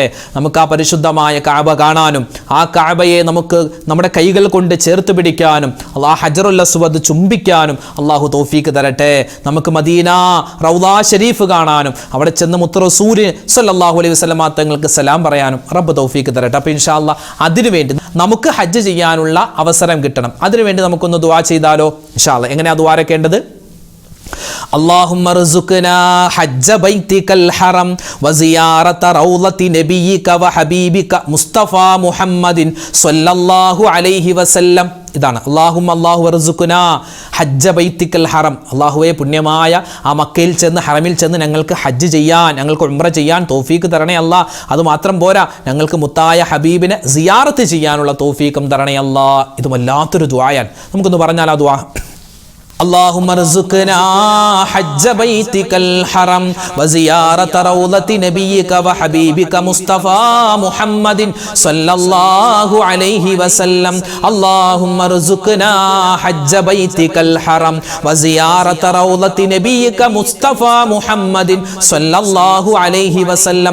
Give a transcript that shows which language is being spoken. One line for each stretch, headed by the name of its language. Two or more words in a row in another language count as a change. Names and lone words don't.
Malayalam: നമുക്ക് ആ പരിശുദ്ധമായ കഅബ കാണാനും ആ കഅബയെ നമുക്ക് നമ്മുടെ കൈകൾ കൊണ്ട് ചേർത്ത് പിടിക്കാനും ഹജറുൽ അസ്വദ് ചുംബിക്കാനും അല്ലാഹു തൗഫീക്ക് തരട്ടെ. നമുക്ക് മദീന റൗള ഷരീഫ് കാണാനും അവിടെ ചെന്ന് മുത്ത് റസൂൽ
Arabic: صلى الله عليه وسلم
Malayalam: തങ്ങൾക്ക് സലാം പറയാനും റബ്ബ് തൗഫീക്ക് തരട്ടെ. അപ്പോൾ
Arabic: إن شاء الله
Malayalam: അതിനുവേണ്ടി നമുക്ക് ഹജ്ജ് ചെയ്യാനുള്ള അവസരം കിട്ടണം. അതിനുവേണ്ടി നമുക്കൊന്ന് ദുആ ചെയ്താലോ?
Arabic: إن شاء الله
Malayalam: എങ്ങനെയാ ദ്വാരക്കേണ്ടത്?
Arabic: اللهم ارزقنا حج بيتك الحرم وزيارة روضة نبيك وحبيبك مصطفى محمد صلى الله عليه وسلم.
Malayalam: ഇതാണ്
Arabic: الله وارزقنا حج بيتك الحرم.
Malayalam: അല്ലാഹുവേ, പുണ്യമായ ആ മക്കയിൽ ചെന്ന് ഹറമിൽ ചെന്ന് ഞങ്ങൾക്ക് ഹജ്ജ് ചെയ്യാൻ, ഞങ്ങൾക്ക് ഉംറ ചെയ്യാൻ തൗഫീക്ക് തരണേ അല്ലാ. അതുമാത്രം പോരാ, ഞങ്ങൾക്ക് മുത്തായ ഹബീബിനെ സിയാറത്ത് ചെയ്യാനുള്ള തൗഫീക്കും തരണേ അല്ലാ. ഇത് വല്ലാത്തൊരു ദുആയാണ്. നമുക്കൊന്ന് പറഞ്ഞാൽ ആ ദുആ.
Arabic: اللهم ارزقنا حج بيتك الحرم وزيارة روضة نبيك وحبيبك مصطفى محمد صلى الله عليه وسلم. اللهم ارزقنا حج بيتك الحرم وزيارة روضة نبيك مصطفى محمد صلى الله عليه وسلم.